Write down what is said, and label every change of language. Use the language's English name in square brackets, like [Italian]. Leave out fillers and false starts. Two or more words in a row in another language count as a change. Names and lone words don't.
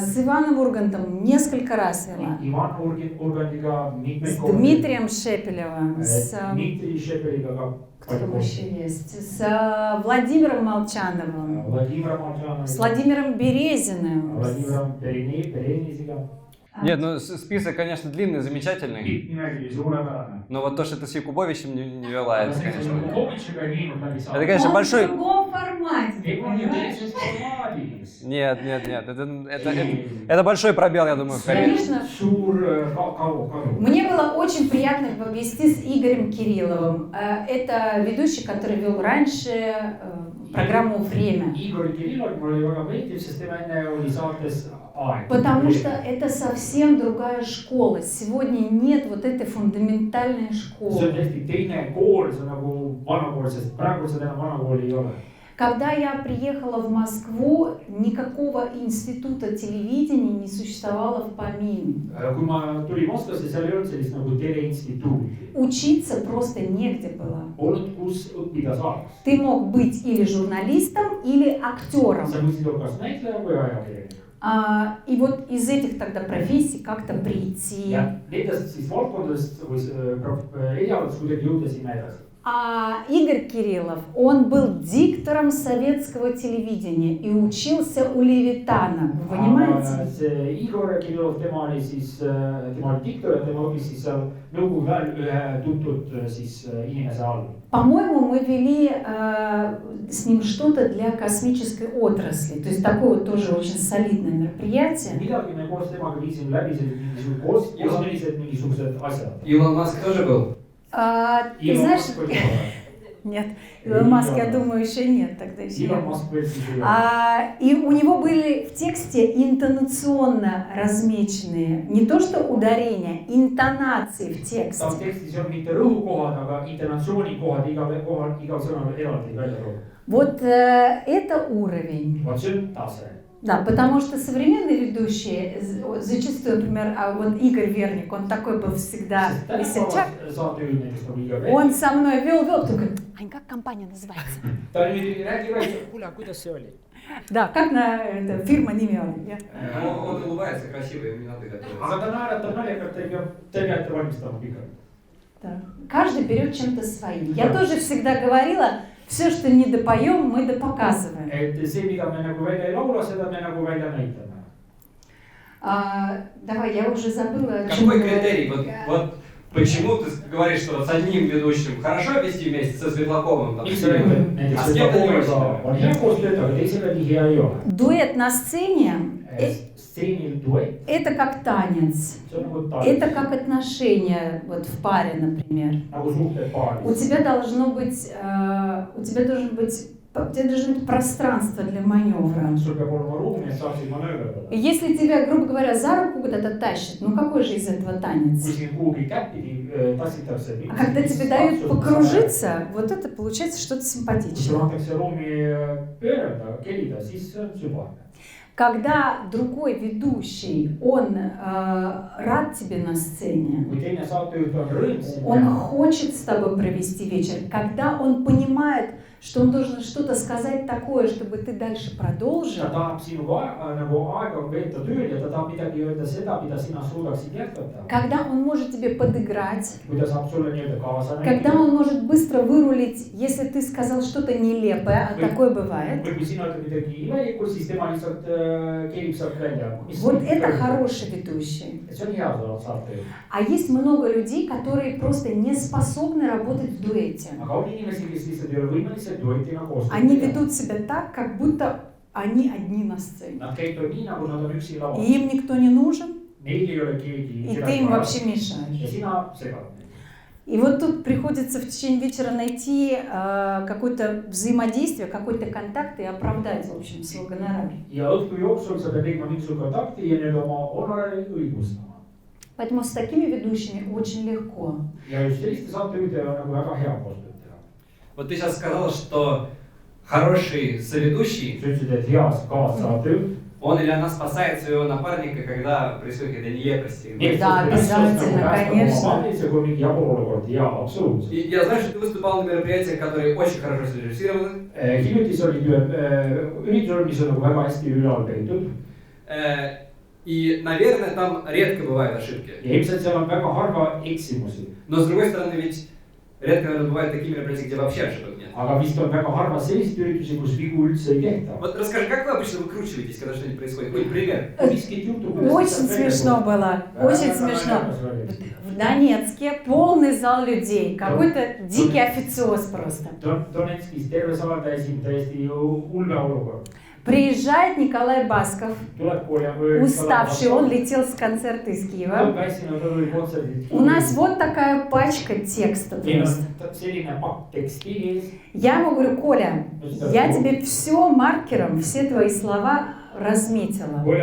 [Russian] С Иваном Ургантом несколько раз вела. [Estonian] Иван Урганdiga mitmeid [Russian] С Дмитрием Шепелевым, с [Estonian] Dmitri Šepeliga ka [Russian] кто [Estonian] palju [Russian] там [Estonian] koostööd. [Russian] еще есть, с Владимиром Молчановым, [Estonian] Vladimir [Russian] с [Estonian] Moltšanoviga, [Russian] Владимиром Березиным. [Estonian] Vladimirom Perenisiga. [Russian] Нет, ну список, конечно, длинный, замечательный. [Estonian] Pikk nimekiri, suurepärane. [Russian] Но вот то, что ты с Якубовичем не вела, это, конечно. [Estonian] Kukovitšiga ei viinud läbi [Russian] Это, [Estonian] saada. [Russian] конечно, Он большой... в другом формате, [Estonian] Ei, on ju [Russian] понимаешь? [Estonian] teises formaadis. [Russian] Нет, это большой пробел, я думаю, в карьере. Конечно. [Estonian] Suur kadu. [Russian] Мне было очень приятно вести с Игорем Кирилловым. Это ведущий, который вел раньше программу «Время». [Estonian] Igor Kirillov mul oli väga meeldiv, sest tema enne oli saates Aeg. [Russian] Потому что это совсем другая школа. Сегодня нет вот этой фундаментальной [Estonian] See on [Russian] школы. [Estonian] täiesti teine kool, see on nagu vanakool, sest praegu seda enam vanakooli ei ole. [Russian] Когда я приехала в Москву, никакого института телевидения не существовало в помине. [Estonian] Kui ma tulin Moskvasse, seal ei olnud sellist nagu teleinstituuti. [Russian] Учиться просто негде было. [Estonian] Polnud, kus õppida saaks. [Russian] Ты мог быть или журналистом, или актером. [Estonian] Sa võisid olla kas näitleja või ajakirjanik. [Russian] И вот из этих тогда профессий как-то прийти. [Estonian] Ja nendest siis valdkondadest või erialadest kuidagi jõuda sinna edasi. [Russian] А Игорь Кириллов, он был диктором советского телевидения и учился у Левитана. Вы понимаете? [Estonian] See Igor Kirillov, tema oli diktor ja tema õppis siis seal nõukogude ajal ühe tuntud siis inimese all. [Russian] По-моему, мы вели с ним что-то для космической отрасли. То есть такое вот тоже очень солидное мероприятие. [Estonian] Midagi me koos temaga viisime läbi kosmilised mingisugused asjad. [Russian] Илон Маск тоже был? Ты знаешь, нет, Илон Маск, я думаю, еще нет, тогда еще Илон нет. [Estonian] Маск veel siis ei ole. [Russian] И у него были в тексте интонационно размеченные, не то что ударения, интонации в Tam тексте. [Estonian] tekstis on mitte rõhukohad, aga intonatsioonikohad igal sõnal eraldi välja toodud. [Russian] Вот это уровень. [Estonian] Vot see on tase. [Russian] Да, потому что современные ведущие, зачастую, например, вот Игорь Верник, он такой был всегда весельчак. [Estonian] Saatejuhid näiteks nagu Igor Vernik. [Russian] Он со мной вел, такой, Ань, как компания называется? [Estonian] Ta nüüd räägib, kuule, kuidas see oli? [Russian] Да, как фирма Nimioли. Он улыбается красиво, ему не надо готовиться. [Estonian] Aga ta naeratab naljakalt, te peate valmistama pikalt. [Russian] Да. Каждый берет чем-то своим. Я тоже всегда говорила, все, что не допоем, мы допоказываем. [Estonian] Et see, mida me nagu välja ei laula, seda me nagu välja näitame. [Russian] Давай, я уже забыла. Какой критерий? Вот почему ты говоришь, что с одним ведущим хорошо вести вместе со Светлаковым? Там, [Estonian] Miks sa räägid, näiteks [Russian] А с кем ты не очень [Estonian] Svetlakoviga on hea koostööd, aga teisega nii hea ei ole. [Russian] Дуэт на сцене [Estonian] Stseenil duett, [Russian] это как танец. [Estonian] see on nagu [Russian] Это [Estonian] tants, [Russian] как отношения вот в паре, например. [Estonian] nagu suhted [Russian] У [Estonian] paaris. [Russian] тебя должно быть, у тебя должно быть пространство для маневра. [Estonian] Sul peab olema ruumi, et saaksid manööverdada. [Russian] И если тебя, грубо говоря, за руку куда-то тащат, ну какой же из этого [Estonian] Kui [Russian] танец? [Estonian] siin kuhugi kättpidi tassitakse, [Russian] А когда тебе дают покружиться, вот это получается что-то [Estonian] kui sulle [Russian] симпатичное. [Estonian] antakse ruumi pöörata, kelida, siis see on sümpaatne. [Russian] Когда другой ведущий, он рад тебе на сцене, [Estonian] Kui teine saatejuht on rõõm [Russian] он [Estonian] sinna, [Russian] хочет с тобой провести вечер, когда он понимает, что он должен что-то сказать такое, чтобы ты дальше [Estonian] ta [Russian] продолжил, [Estonian] tahab sinuga nagu aega veeta tööl ja ta tahab midagi öelda seda, mida sina suudaksid jätkata. [Russian] когда он может тебе подыграть, [Estonian] Kui ta saab sulle nii-öelda kaasa [Russian] когда [Estonian] näidata. [Russian] он может быстро вырулить, если ты сказал что-то нелепое, а такое бывает. [Estonian] Või kui sina ütled midagi imelikku, siis tema lihtsalt kerib sealt välja. [Russian] Вот это хороший ведущий. [Estonian] See on hea saatejuht. [Russian] А есть много людей, которые просто не способны работать в дуэте. [Estonian] Aga on inimesi, kes lihtsalt ei ole võimelised duetina koostööd [Russian] Они [Estonian] teha. [Russian] ведут себя так, как будто они одни на сцене. [Estonian] Nad käituvad nii, nagu nad on üksi [Russian] И [Estonian] laval. [Russian] им никто не нужен, [Estonian] Neil ei ole keegi [Russian] и ты им вообще мешаешь. [Estonian] ja sina segad neid. [Russian] И вот тут приходится в течение вечера найти какое-то взаимодействие, какой-то контакт и оправдать, в общем, свой гонорар. [Estonian] Ja õhtu jooksul sa pead leidma mingisuguse kontakti ja nüüd oma honorari õigustama. [Russian] Поэтому с такими ведущими очень легко. [Estonian] Ja just selliste saatejuhtidega on nagu väga hea koostööd teha. [Russian] Вот ты сейчас сказал, что хороший соведущий [Estonian] Sa ütlesid, et hea kaassaatejuht [Russian] он или она спасает своего напарника, когда происходит какая-то нелепость. Да, обязательно, конечно. И я знаю, что ты выступал на мероприятиях, которые очень хорошо срежиссированы. [Estonian] hiljuti sa olid üritusel, mis on nagu väga hästi ülal peetud. [Russian] И, наверное, там редко бывают ошибки. [Estonian] Ja ilmselt seal on väga harva eksimusi. [Russian] Но, с другой стороны, ведь редко, наверное, бывают такие мероприятия, где вообще ошибок нет. [Estonian] Aga vist on väga harva selliseid üritusi, kus vigu üldse ei tehta. [Russian] Вот расскажи, как вы обычно выкручиваетесь, когда что-нибудь происходит? Какой пример? Очень смешно было, очень смешно. В Донецке полный зал людей, какой-то дикий официоз просто. [Estonian] Donetskis terve saal täis, täiesti ulme olukord. [Russian] Приезжает Николай Басков, уставший, он летел с концерта из Киева. У нас вот такая пачка текста просто. Я ему говорю: Коля, я тебе все маркером, все твои слова разметила.